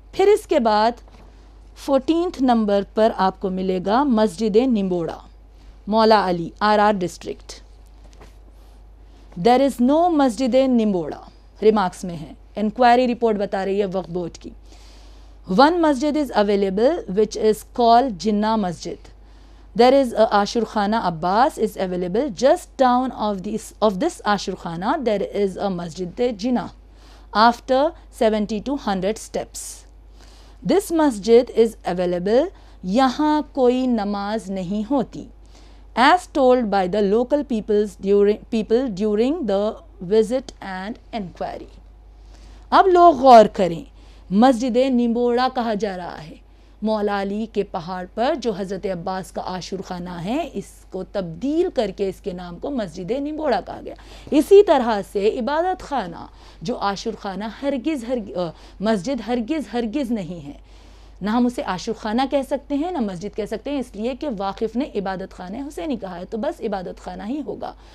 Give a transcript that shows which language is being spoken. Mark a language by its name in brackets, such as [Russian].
[Urdu] پھر اس کے بعد 14th نمبر پر آپ کو ملے گا مسجد نمبوڑا، مولا علی، RR ڈسٹرکٹ. دیر از نو مسجد نمبوڑا، ریمارکس میں ہے، انکوائری رپورٹ بتا رہی ہے وقف بورڈ کی. [English] One masjid is available which is called Jinnah masjid. There is a Ashur Khana Abbas is available just down of this Ashur Khana. There is a Masjid Jinnah after 70 to 100 steps. This masjid is available. Yahan koi namaz nahi hoti, as told by the local people during the visit and inquiry. [Urdu] اب لوگ غور کریں، مسجد نمبوڑا کہا جا رہا ہے مولا علی کے پہاڑ پر جو حضرت عباس کا عاشور خانہ ہے، اس کو تبدیل کر کے اس کے نام کو مسجد نمبوڑا کہا گیا. اسی طرح سے عبادت خانہ جو عاشور خانہ مسجد ہرگز نہیں ہے، نہ ہم اسے عاشور خانہ کہہ سکتے ہیں نہ مسجد کہہ سکتے ہیں، اس لیے کہ واقف نے عبادت خانہ حسینی کہا ہے تو بس عبادت خانہ ہی ہوگا.